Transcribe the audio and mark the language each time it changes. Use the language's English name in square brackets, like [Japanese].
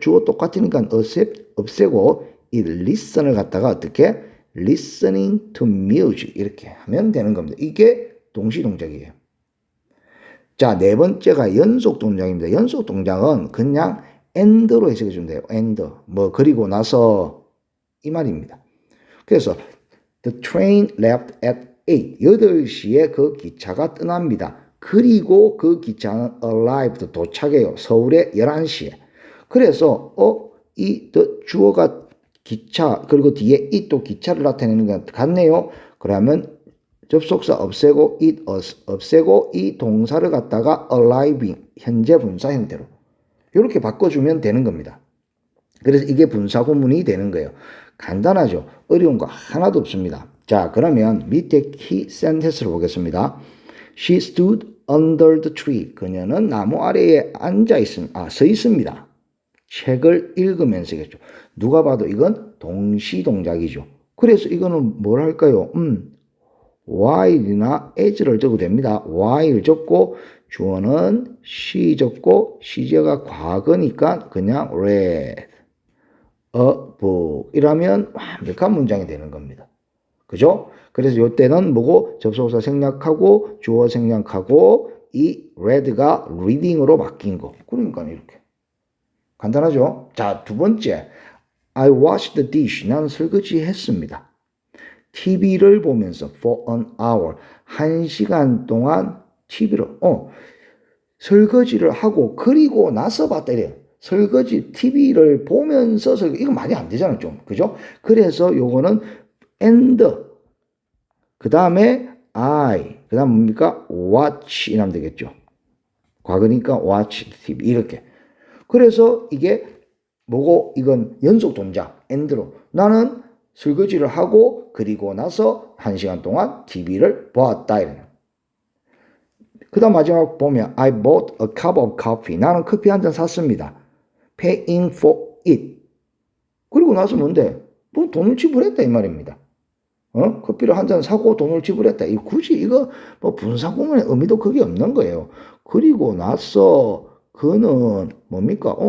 [Korean] 주어 똑같으니까 없애고 이 listen을 갖다가 어떻게? [English] listening to music [Korean] 이렇게 하면 되는 겁니다. 이게 동시 동작이에요. 자, 네 번째가 연속 동작입니다. 연속 동작은 그냥 and로 해석해 주면 돼요. [English] and. [Korean] 그리고 나서 이 말입니다. [English] 그래서 the train left at 8. [Korean] 8시에 그 기차가 떠납니다. 그리고 그 기차는 arrived 도착해요. 서울에 11시에. 그래서 이 주어가 기차, 그리고 뒤에 it 또 기차를 나타내는 것 같네요. 그러면 접속사 없애고 it 없애고 이 동사를 갖다가 arriving 현재 분사 형태로 이렇게 바꿔주면 되는 겁니다. 그래서 이게 분사 구문이 되는 거예요. 간단하죠. 어려운 거 하나도 없습니다. 자, 그러면 밑에 key sentence를 보겠습니다. [English] She stood under the tree. [Korean] 그녀는 나무 아래에 서 있습니다. 책을 읽으면서겠죠. 누가 봐도 이건 동시 동작이죠. 그래서 이거는 뭘 할까요? while이나 as를 적어도 됩니다. while 적고 주어는 she 적고 시제가 과거니까 그냥 read a book 이라면 완벽한 문장이 되는 겁니다. 그죠? 그래서 이때는 뭐고 접속사 생략하고 주어 생략하고 이 read가 reading으로 바뀐 거. 그러니까 이렇게. 간단하죠? 자, 두 번째. [English] I washed the dish. [Korean] 난 설거지 했습니다. TV를 보면서 [English] for an hour. [Korean] 1시간 동안 TV를, 설거지를 하고 그리고 나서 봤다 이래요. 설거지, TV를 보면서 설거지. 이거 말이 안 되잖아요, 좀. 그죠? 그래서 요거는 and. 그 다음에 I. 그 다음 뭡니까? watch. 이라면 되겠죠. 과거니까 watch TV. 이렇게. 그래서 이게 뭐고 이건 연속 동작 and로 나는 설거지를 하고 그리고 나서 1시간 동안 TV를 보았다 이래요. 그 다음 마지막 보면 [English] I bought a cup of coffee. [Korean] 나는 커피 한 잔 샀습니다. [English] paying for it. [Korean] 그리고 나서 뭔데? 뭐 돈을 지불했다 이 말입니다. 커피를 한 잔 사고 돈을 지불했다. 굳이 이거 뭐 분사구문의 의미도 그게 없는 거예요. 그리고 나서 그는 뭡니까?